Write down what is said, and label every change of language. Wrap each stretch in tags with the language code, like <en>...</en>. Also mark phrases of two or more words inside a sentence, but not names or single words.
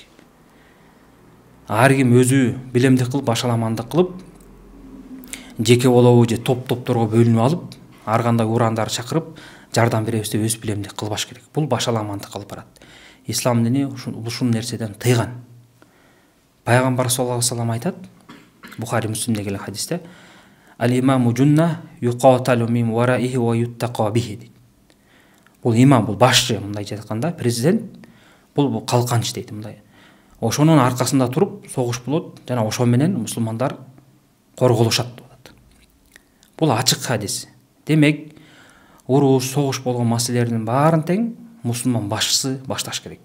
<ky>Ар ким өзү билемдик кылып, башаламандык кылып, жеке болобу же топторго бөлүнүп алып, ар кандай урандарды чакырып жардам беребиз деп өз билемдик кылбаш керек. Бул башаламандык алып барат. Ислам дини ушул нерседен тыйган. Пайгамбар</ky> <ar>صلى الله عليه وسلم</ar> <ky>айтат, Бухари Муслимде келген хадисте,</ky> <ar>«الإمام جنة يقاتل من ورائه ويتقى به».</ar> <ky>Бул имам, бул башчы, мындай айтканда, президент, бул калканч дейт, мындай. Ошонун аркасында туруп согуш болот, жана ошо менен мусулмандар корголушат деп атат. Бул ачык хадис. Демек, уруш, согуш болгон маселелердин баарын тең мусулман башчысы башташ керек.</ky>